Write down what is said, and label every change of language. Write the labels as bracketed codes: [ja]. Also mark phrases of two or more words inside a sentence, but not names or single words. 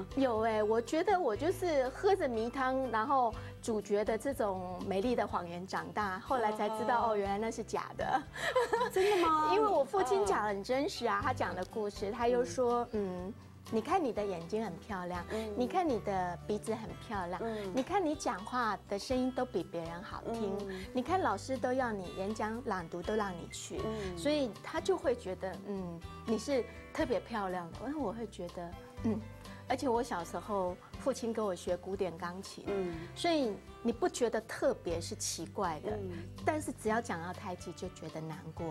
[zh] 有我覺得我就是喝着迷湯，然後主角的這種美麗的謊言長大，後來才知道原來那是假的。真的嗎？因為我父親講得很真實啊，他講的故事，他又說你看你的眼睛很漂亮，你看你的鼻子很漂亮，你看你講話的聲音都比別人好聽，你看老師都要你演講朗讀都讓你去，所以他就會覺得你是特別漂亮的。然後我會覺得而且我小時候父親給我學古典鋼琴，所以你不覺得特別是奇怪的，但是只要講到胎記就覺得難過了。